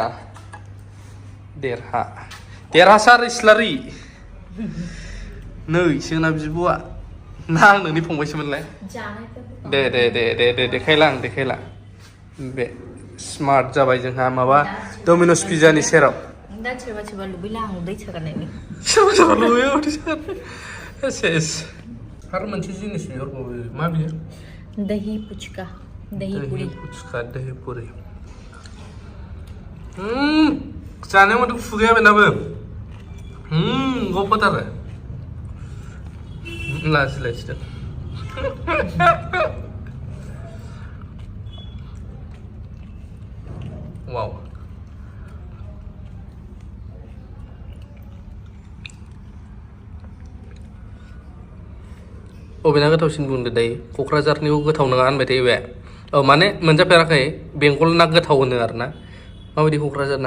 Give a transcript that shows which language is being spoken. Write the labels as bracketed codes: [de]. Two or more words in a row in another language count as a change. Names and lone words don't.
[brx] देरहासार इस्लारि नै जोंना बिब'आ ना आं नोंनि फंबायसोमोनलाय दे देखायला बे स्मार्ट जाबाय जोंहा माबा डमिन'स पिज्जानि सेराव दा सोरबा लुबैला आं दै सागारनायनि सोरबा लुबैयो दै सागार सेस आरो मोनसे जिनिस बिहरबावो मा बियो [hi] दही पुचका दही पुरी [brx] जानायाव माथो खुगाया बेनाबो गबथारो लाजिलायसिदों वाव अबेना गोथावसिन बुंदो दायो क'क्राझारनिखौ गोथाव नङा होनबाय थायो बे माने मोनजाफेराखै बेंगलना गोथाव होनो आरोना माबायदि क'क्राझारना